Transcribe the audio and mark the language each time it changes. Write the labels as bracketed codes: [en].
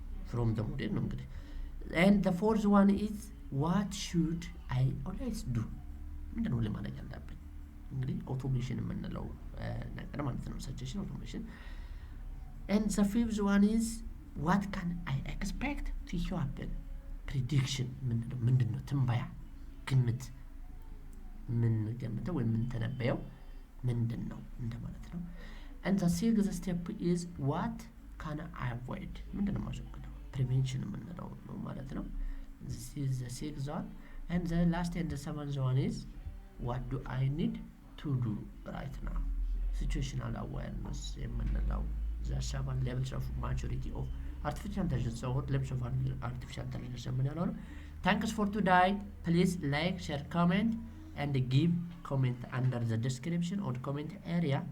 [en] From the model [am] ነው እንግዲህ። [en] And the fourth one is what should I always do? [am] ምንድን ነው ለማድረግ ያለብኝ? እንግዲህ automation የምንለው ነገር ማለት ነው suggestion automation. [en] And the fifth one is what can I expect to happen? [am] Prediction ምንድን ነው ትንበያ ግምት ምን ገምተው ወይ ምን ተነበየው ምንድን ነው እንደማለት ነው። [en] and the sixth step is what can I avoid [am] ምንድን ነው ማስወገደው prevention የምንለው ነው ማለት ነው። [en] this is the sixth one. and the last and the seventh one is what do I need to do right now? situational awareness የምንለው the 7 levels of maturity of artificial intelligence or levels of artificial intelligence [am] የምንለው ነው። [en] Thanks for today. Please like, share, comment, and give comment under the description or comment area.